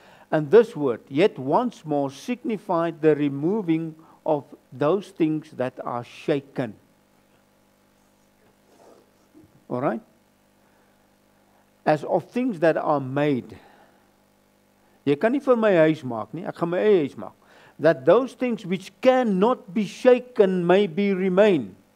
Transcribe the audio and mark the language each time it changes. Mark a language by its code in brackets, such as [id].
[en] And this word, yet once more, signified the removing of those things that are shaken. All right? As of things that are made. [af] Jy kan nie vir my huis maak nie, ek gaan my eie huis maak. [en] That those things which cannot be shaken may be remain.